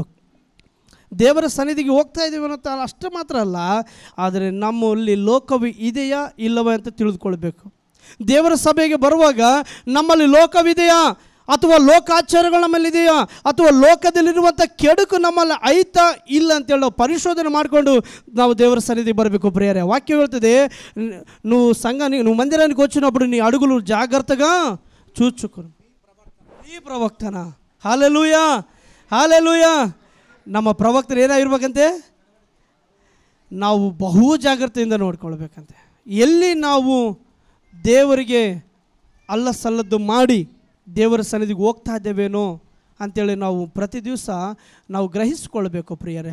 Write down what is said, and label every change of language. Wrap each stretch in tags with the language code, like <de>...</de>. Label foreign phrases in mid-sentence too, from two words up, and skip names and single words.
<kn>ದೇವರ ಸನ್ನಿಧಿಗೆ ಹೋಗ್ತಾ ಇದ್ದೀವಿ ಅನ್ನೋ ಅಷ್ಟು ಮಾತ್ರ ಅಲ್ಲ, ಆದರೆ ನಮ್ಮಲ್ಲಿ ಲೋಕವು ಇದೆಯಾ ಇಲ್ಲವೇ ಅಂತ ತಿಳಿದುಕೊಳ್ಬೇಕು. ದೇವರ ಸಭೆಗೆ ಬರುವಾಗ ನಮ್ಮಲ್ಲಿ ಲೋಕವಿದೆಯಾ ಅಥವಾ ಲೋಕಾಚಾರಗಳು ನಮ್ಮಲ್ಲಿದೆಯಾ ಅಥವಾ ಲೋಕದಲ್ಲಿರುವಂಥ ಕೆಡುಕು ನಮ್ಮಲ್ಲಿ ಐತಾ ಇಲ್ಲ ಅಂತೇಳಿ ನಾವು ಪರಿಶೋಧನೆ ಮಾಡಿಕೊಂಡು ನಾವು ದೇವರ ಸನ್ನಿಧಿಗೆ ಬರಬೇಕು ಪ್ರಿಯರೇ. ವಾಕ್ಯ ಹೇಳ್ತದೆ,</kn> <te>నువ్వు మందిరానికి వచ్చినప్పుడు నీ అడుగులు జాగ్రత్తగా చూచుకును</te> <kn>ಈ ಪ್ರವಕ್ತನ. ಹಾಲೆಲೂಯ, ಹಾಲೆಲೂಯ. ನಮ್ಮ ಪ್ರವಕ್ತರು ಏನಾಗಿರ್ಬೇಕಂತೆ? ನಾವು ಬಹು ಜಾಗ್ರತೆಯಿಂದ ನೋಡ್ಕೊಳ್ಬೇಕಂತೆ. ಎಲ್ಲಿ ನಾವು ದೇವರಿಗೆ ಅಲ್ಲ ಸಲ್ಲದ್ದು ಮಾಡಿ ದೇವರ ಸನ್ನಿಧಿಗೆ ಹೋಗ್ತಾ ಇದ್ದೇವೇನೋ ಅಂಥೇಳಿ ನಾವು ಪ್ರತಿ ದಿವಸ ನಾವು ಗ್ರಹಿಸಿಕೊಳ್ಬೇಕು ಪ್ರಿಯರೇ.</kn>